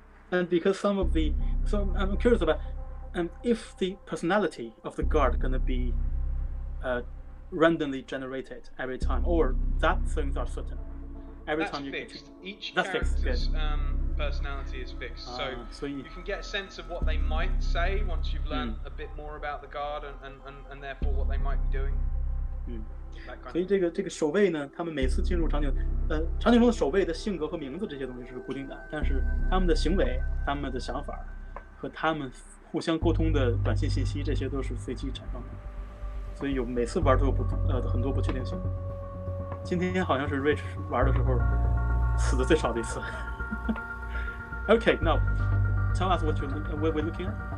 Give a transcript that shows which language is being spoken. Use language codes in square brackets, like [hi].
[en] And because so I'm curious about, if the personality of the guard gonna be randomly generated every time, or that things are certain. Every that's time you fixed. Each that's character's personality is fixed, so you can get a sense of what they might say once you've learned a bit more about the guard and therefore what they might be doing. [zh] 所以这个守卫呢，他们每次进入场景，场景中的守卫的性格和名字这些东西是固定的，但是他们的行为、他们的想法和他们互相沟通的短信信息，这些都是随机产生的，所以每次玩都有很多不确定性。今天好像是 Rich 玩的时候死的最少的一次。 [en] Okay, now tell us what we're looking at.